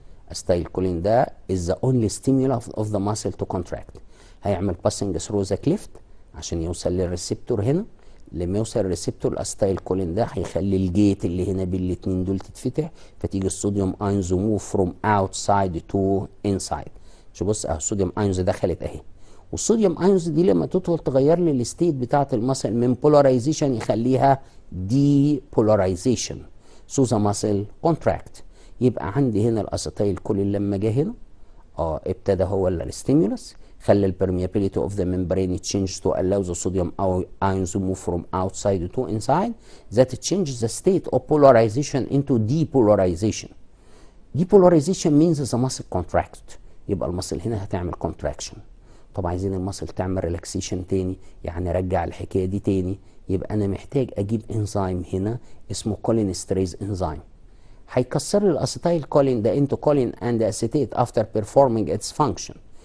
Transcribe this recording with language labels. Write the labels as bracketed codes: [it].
[en] الاسيتايل كولين ده is the only stimulus of the muscle to contract. [ar] هيعمل passing through the cleft عشان يوصل للريسبتور هنا. لما يوصل الريسبتور الاسيتايل كولين ده هيخلي الجيت اللي هنا بين الاتنين دول تتفتح، فتيجي الصوديوم ايونز موف فروم اوتسايد تو انسايد. شوف بص اهو الصوديوم ايونز دخلت اهي، والصوديوم ايونز دي لما تدخل تغير لي الستيت بتاعه المسل من بولاريزيشن يخليها دي بولاريزيشن سو ذا مسل كونتراكت. [en] يبقى عندي هنا الاسيتايل كولين لما جه هنا ابتدى هو الستيمولس، خلى البرميابيليتي of the membrane change to allow the sodium ions to move from outside to inside. That changes the state of polarization into depolarization. Depolarization means the muscle contract. [ar] يبقى المسل هنا هتعمل contraction. طب عايزين المسل تعمل ريلاكسيشن تاني، يعني رجع الحكايه دي تاني. يبقى انا محتاج اجيب انزيم هنا اسمه كولينستريز انزيم، هيكسر لي الاسيتايل كولين ده انتو كولين اند اسيتيت افتر بيرفورمينج اتس فانكشن.